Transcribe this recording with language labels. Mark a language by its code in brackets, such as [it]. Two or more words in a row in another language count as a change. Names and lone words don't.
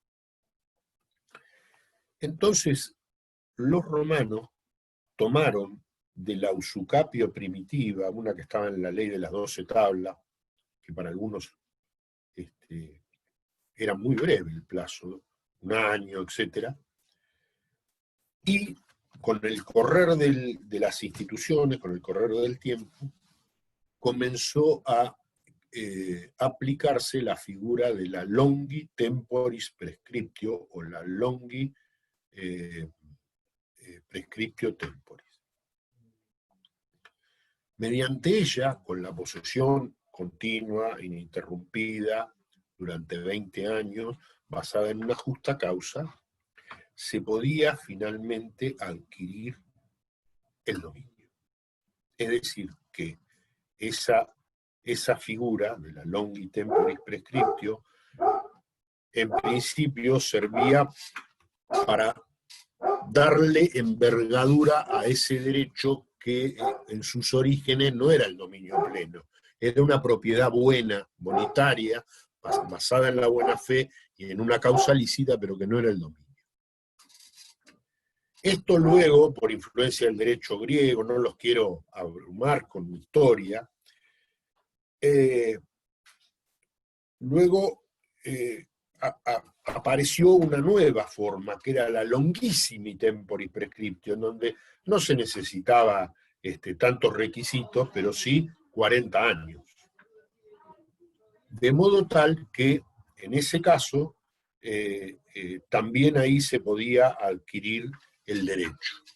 [es] Entonces, los romanos tomaron de la usucapio primitiva, una que estaba en la ley de las 12 tablas, que para algunos era muy breve el plazo, un año, etc. Y con el correr de las instituciones, con el correr del tiempo, comenzó a aplicarse la figura de la [la] longi temporis prescriptio [es] o la [la] longi prescriptio temporis. [es] Mediante ella, con la posesión continua, ininterrumpida, durante 20 años, basada en una justa causa, se podía finalmente adquirir el dominio. Es decir, que esa figura de la [la] longi temporis prescriptio, [es] en principio servía para darle envergadura a ese derecho que en sus orígenes no era el dominio pleno, era una propiedad buena, bonitaria, basada en la buena fe y en una causa lícita, pero que no era el dominio. Esto luego, por influencia del derecho griego, no los quiero abrumar con mi historia, luego apareció una nueva forma, que era la [la] longhissimi temporis prescriptio, [es] en donde no se necesitaba tantos requisitos, pero sí 40 años. De modo tal que, en ese caso, también ahí se podía adquirir el derecho.